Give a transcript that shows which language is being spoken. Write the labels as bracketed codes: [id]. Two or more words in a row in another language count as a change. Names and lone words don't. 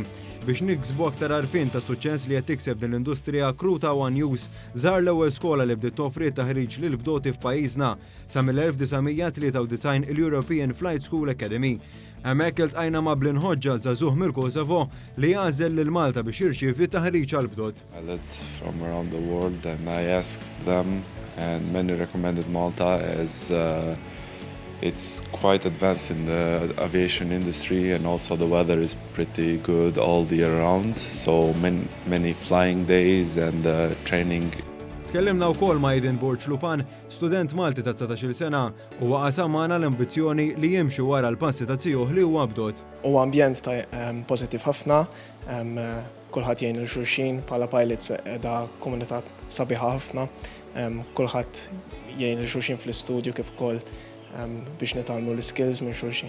[mt] Biex niksbu aktar għarfien ta' suċċess li qed tikseb din l-industrija, Kruta One Use żar l-ewwel skola li bdiet toffri taħriġ lil bdoti f'pajjiżna sa mill-1993 il-European Flight School Academy. Hemmhekk iltqajna ma' Blinħoġġa żagħżugħ mill-Kosovo li jagħżel lil Malta biex jirċievi taħriġ għal bdot. [en] Pilots from around the world and I asked them and many recommended Malta as it's quite advanced in the aviation industry and also the weather is pretty good all the year round, so many flying days and training. [mt] Tkellimna wkoll ma' Aiden Borċlupan, student Malti ta' 19 sena, u qasam magħna l-ambizzjoni li jimxi wara l-passi ta' tiegħu li huwa bdot. Huwa ambjent pożittiv ħafna, kulħadd jgħin lil xulxin bħala pilots qiegħda komunità sabiħa ħafna, kulħadd jgħin lil xulxin fl-istudju kif ukoll biex nitalmu l-skills minn xulxin.